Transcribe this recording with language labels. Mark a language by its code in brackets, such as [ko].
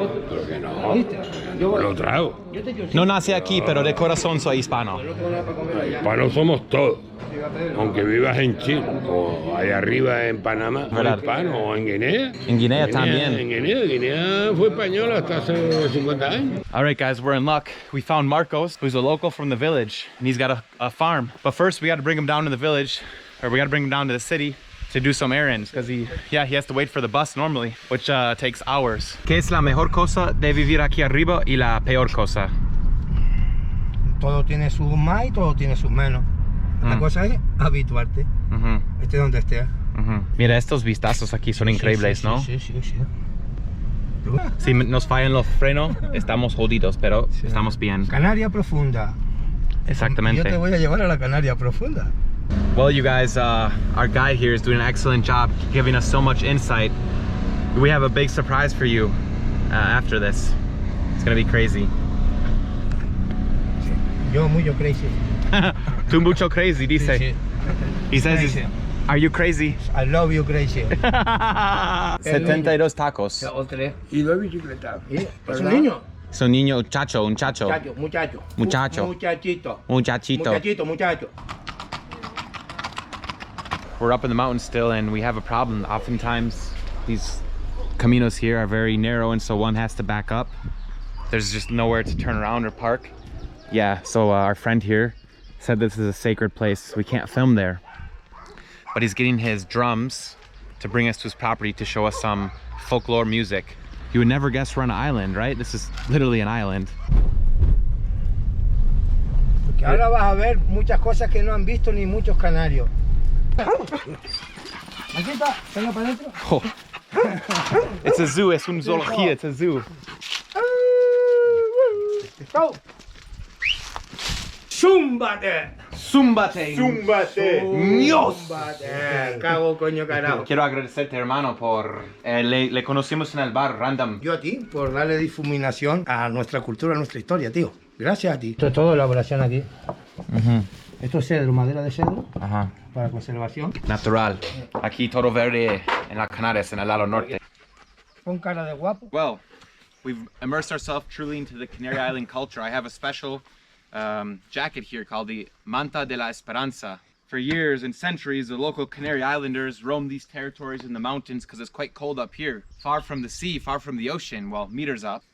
[es] Pero que no. Lo trago. No nací aquí, pero de corazón soy hispano. Hispanos somos todos. Aunque vivas en Chile o allá arriba en Panamá, ¿Verdad? hispano, o en Guinea. En Guinea también. En Guinea fue español hasta hace 50 años. [en] All right, guys, we're in luck. We found Marcos, who's a local from the village, and he's got a farm. But first, we got to bring him down to the village, or we got to bring him down to the city to do some errands, because he has to wait for the bus normally, which takes hours. [es] ¿Qué es la mejor cosa de vivir aquí arriba y la peor cosa? Todo tiene sus más y todo tiene sus menos. La cosa es habituarte. Esté donde estés. Mira, estos vistazos aquí son increíbles, Sí, ¿no? Sí. Si nos fallan los frenos, estamos jodidos, pero estamos bien. Canaria profunda. Exactamente. Yo te voy a llevar a la Canaria profunda. [en] Well, you guys, our guide here is doing an excellent job giving us so much insight. We have a big surprise for you after this. It's gonna be crazy. [es] Yo mucho crazy. Tú mucho crazy, dice. Sí. [en] He says, Crazy. are you crazy? I love you crazy. 72 tacos. [es] Y dos bicicletas. ¿Es un niño? Es un niño, un chacho. Muchacho. Muchacho. Muchachito. Muchacho. [en] We're up in the mountains still and we have a problem. Oftentimes these caminos here are very narrow and so one has to back up. There's just nowhere to turn around or park. Yeah, so our friend here said this is a sacred place. We can't film there. But he's getting his drums to bring us to his property to show us some folklore music. You would never guess we're on an island, right? This is literally an island. [es] Porque ahora vas a ver muchas cosas que no han visto ni muchos canarios. Aquí está, venga para adentro. [en] Oh. It's a zoo, [es] es un zoología, [en] it's a zoo. [es] ¡Zúmbate! Zúmbate. Dios. Cago, coño, carajo. Quiero agradecerte, hermano, por... le conocimos en el bar, random. Yo a ti, por darle difuminación a nuestra cultura, a nuestra historia, tío. Gracias a ti. Esto es todo elaboración aquí. Esto es cedro, madera de cedro, para conservación. Natural. Aquí todo verde en las Canarias, en el lado norte. Con cara de guapo. [en] Well, we've immersed ourselves truly into the Canary Island culture. I have a special jacket here called the Manta de la Esperanza. For years and centuries, the local Canary Islanders roamed these territories in the mountains because it's quite cold up here, far from the sea, far from the ocean, well, meters up.